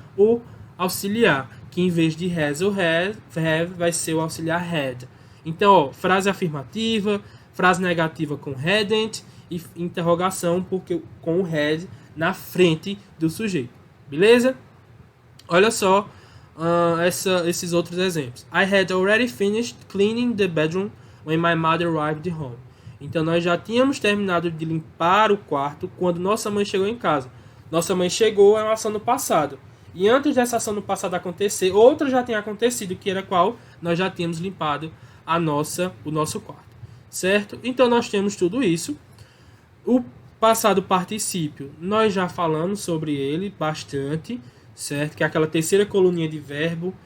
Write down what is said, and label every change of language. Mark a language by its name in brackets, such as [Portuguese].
[Portuguese] O auxiliar, que em vez de has ou have, vai ser o auxiliar had. Então, ó, frase afirmativa, frase negativa com hadn't e interrogação porque, com o had na frente do sujeito. Beleza? Olha só esses outros exemplos. [English] I had already finished cleaning the bedroom when my mother arrived home. [Portuguese] Então nós já tínhamos terminado de limpar o quarto quando nossa mãe chegou em casa. Nossa mãe chegou é uma ação no passado. E antes dessa ação no passado acontecer, outra já tinha acontecido, que era qual? Nós já tínhamos limpado o nosso quarto. Certo? Então nós temos tudo isso. O passado particípio, nós já falamos sobre ele bastante, certo? Que é aquela terceira coluninha de verbo.